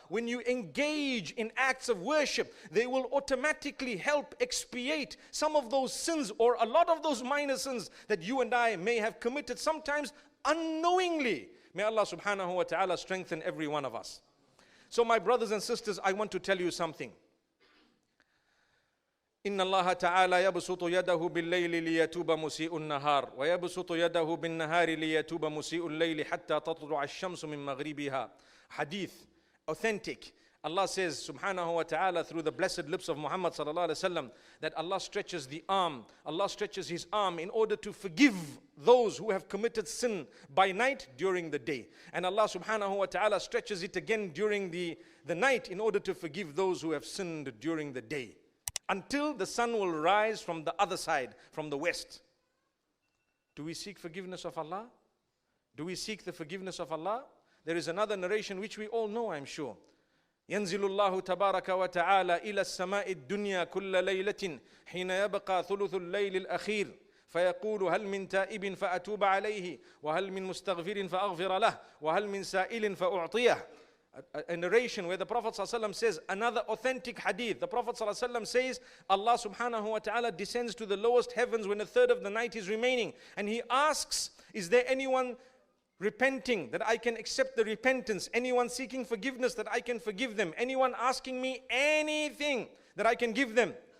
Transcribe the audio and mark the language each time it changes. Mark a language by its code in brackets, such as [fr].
[en] When you engage in acts of worship, they will automatically help expiate some of those sins or a lot of those minor sins that you and I may have committed, sometimes unknowingly. May Allah subhanahu wa ta'ala strengthen every one of us. So my brothers and sisters, I want to tell you something. [ar] إن الله تعالى يبسط يده بالليل ليتوب مسيء النهار ويبسط يده بالنهار ليتوب مسيء الليل حتى تطلع الشمس من مغربها. [en] Hadith, authentic. Allah says subhanahu wa ta'ala through the blessed lips of Muhammad sallallahu alaihi wasallam that Allah stretches the arm. Allah stretches His arm in order to forgive those who have committed sin by night during the day. And Allah subhanahu wa ta'ala stretches it again during the night in order to forgive those who have sinned during the day. Until the sun will rise from the other side, from the west. Do we seek forgiveness of Allah? Do we seek the forgiveness of Allah? There is another narration which we all know, I'm sure. [ar] ينزل الله تبارك وتعالى إلى السماء الدنيا كل ليلة حين يبقى ثلث الليل الأخير فيقول هل من تائب فأتوب عليه وهل من مستغفر فأغفر له وهل من سائل فأعطيه. [en] A narration where the Prophet ﷺ says, another authentic hadith, the Prophet ﷺ says, Allah subhanahu wa ta'ala descends to the lowest heavens when a third of the night is remaining, and He asks, is there anyone repenting that I can accept the repentance? Anyone seeking forgiveness that I can forgive them? Anyone asking me anything that I can give them?